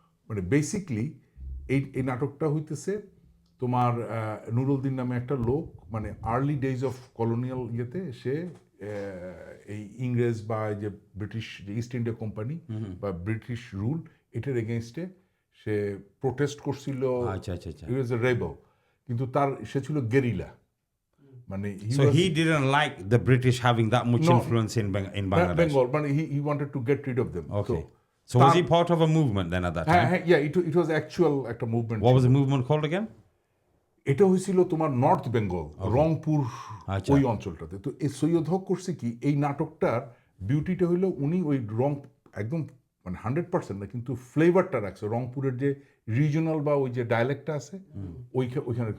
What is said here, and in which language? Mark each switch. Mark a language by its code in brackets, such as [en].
[bn] মানে বেসিকলি এই নাটকটা হইতেছে তোমার নুরুল দিন নামে একটা লোক, মানে [en] early days of colonial [bn] ইয়েতে সে এই ইংরেজ বা যে ব্রিটিশ যে ইস্ট ইন্ডিয়া কোম্পানি বা ব্রিটিশ রুল এটার এগেনস্টে সে প্রোটেস্ট করছিল। [en] he was a rebel, [bn] কিন্তু সে ছিল গেরিলা। মানে [en] so he didn't like the British having that much influence in Bangladesh. Bengal, but he wanted to get rid of them. Okay. So was he part of a movement then at that time? Yeah, it was actual [bn] একটা [en] movement. What was the movement called again? [bn] এটা হয়েছিল তোমার north Bengal, Rangpur ওই অঞ্চলটাতে। তো এই সৈয়দ হক করছে কি, এই নাটকটার বিউটিটা হইলো উনি ওই একদম মানে 100% না, কিন্তু ফ্লেভারটা রাখছে রংপুরের যে রিজনাল বা ওই যে ডায়ালেক্টটা আছে ওইখানে।